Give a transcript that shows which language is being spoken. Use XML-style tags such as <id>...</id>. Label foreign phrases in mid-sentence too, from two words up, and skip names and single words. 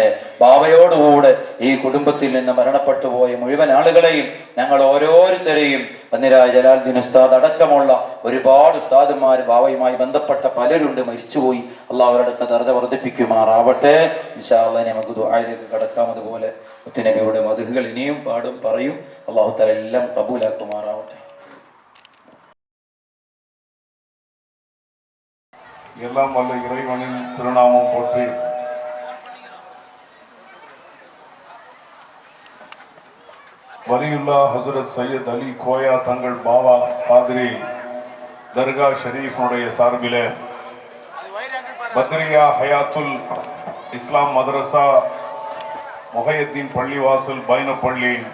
<ml>ബാവയോടുകൂടെ ഈ കുടുംബത്തിൽ നിന്ന് മരണപ്പെട്ടു പോയ മുഴുവൻ ആളുകളെയും ഞങ്ങൾ ഓരോരുത്തരെയും വന്നിരായ ജലാലുദ്ദീൻ ഉസ്താദ് അടക്കമുള്ള ഒരുപാട് ഉസ്താദുമാർ ബാവയുമായി ബന്ധപ്പെട്ട പലരുണ്ട്, മരിച്ചുപോയി. അല്ലാഹ് അവരുടെ ദറജ വർദ്ധിപ്പിക്കുമാറാവട്ടെ.</ml> <ar>إن شاء الله</ar> <ml>നമുക്ക് ദുആയിലേക്ക് കടക്കാം. അതുപോലെ മുത്തുനബിയുടെ മദ്ഹുകൾ ഇനിയും പാടും പറയും.</ml> <ar>الله تعالى</ar> <ml>എല്ലാം ഖബൂലാക്കുമാറാവട്ടെ.</ml> <ta>எல்லாம் வல்ல இறைவனின் திருநாமம் போற்றி வலியுல்லா ஹசரத் சையத் அலி கோயா தங்கள் பாவா காதிரி தர்கா ஷரீஃபுடைய சார்பிலே பத்ரியா ஹயாத்துல் இஸ்லாம் மதரசா முஹையத்தீன் பள்ளிவாசல் பைனப்பள்ளி</ta>